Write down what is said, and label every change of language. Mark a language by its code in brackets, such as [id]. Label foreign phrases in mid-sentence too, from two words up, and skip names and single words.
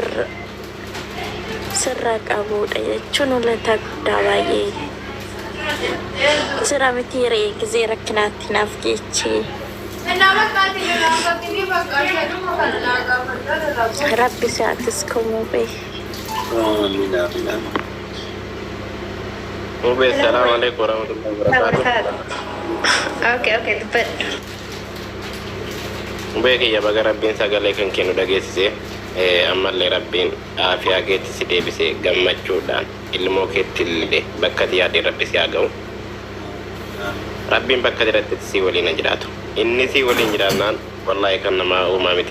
[om] sirra qabudha jechuun ulataa guddaa baay'ee sira miti ree gizee rakkinaatti naaf geechee rabbi si haa tasku mubee. Mube, [ar] السلام عليكم ورحمة الله وبركاته. [id] Okay, tepat. [om] Mube kiyya baga rabbiin sagalee kan kennu dhageessise ammallee rabbiin aafiyaa keetti si deebise gammachuudhaan ilmoo keetti illee bakka yaadee rabbi si haa ga'u. Rabbiin bakka jiratti si waliin jiraatu. Inni si waliin jiraannaan wallahi kan nama uumaa miti.